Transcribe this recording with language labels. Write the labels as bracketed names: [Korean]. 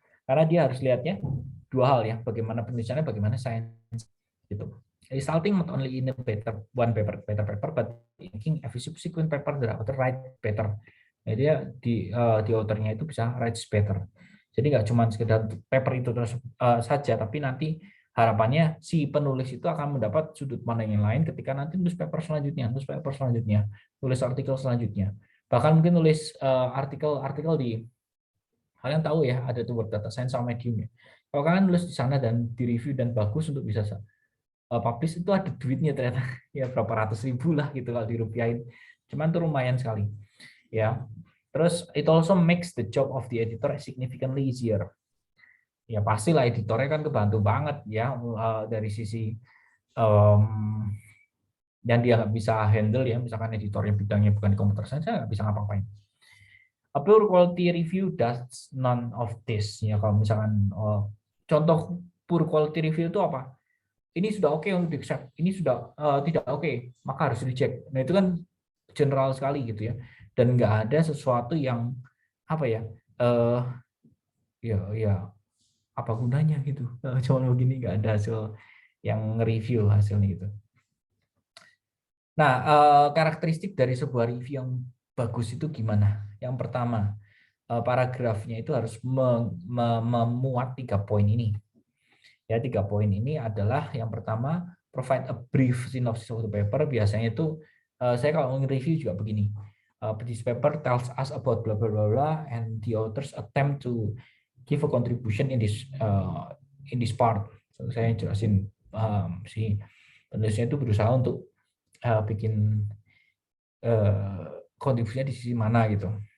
[Indonesian] Karena dia harus lihatnya dua hal ya, bagaimana penulisannya, bagaimana sains gitu. [English] Resulting not only in a better paper, but making every subsequent paper the author write better. [Indonesian] Jadi dia di authornya itu bisa [English] write better. [Indonesian] Jadi nggak cuma sekedar paper itu terus saja, tapi nanti harapannya si penulis itu akan mendapat sudut pandang yang lain ketika nanti nulis paper selanjutnya, nulis artikel selanjutnya. Bahkan mungkin nulis artikel di, kalian tahu ya ada tuh Word Data Science sama Medium ya. Kalau kalian nulis di sana dan di review dan bagus untuk bisa publish, itu ada duitnya ternyata ya berapa ratus ribu lah gitu kalau dirupiahin. Cuman tuh lumayan sekali ya. [English] Terus it also makes the job of the editor significantly easier. [Indonesian] Ya pastilah editornya kan kebantu banget ya dari sisi yang dia nggak bisa handle ya, misalkan editornya bidangnya bukan di komputer sains, saya nggak bisa ngapa-ngapain. [English] A pure quality review does none of this ya. [Indonesian] Kalau misalkan contoh pure quality review itu apa? Ini sudah oke untuk di accept, ini sudah tidak oke, maka harus reject. Nah itu kan general sekali gitu ya, dan nggak ada sesuatu yang apa ya, ya apa gunanya gitu. Cuma begini nggak ada hasil yang nge-review hasilnya gitu. Nah karakteristik dari sebuah review yang bagus itu gimana? Yang pertama, paragrafnya itu harus memuat 3 poin ini. Ya, 3 poin ini adalah yang pertama, [English] provide a brief synopsis of the paper. [Indonesian] Biasanya itu saya kalau nge-review juga begini. [English] This paper tells us about blah blah blah blah, and the authors attempt to give a contribution in this part. [Indonesian] So, saya jelasin si penulisnya itu berusaha untuk bikin kontribusinya di sisi mana gitu.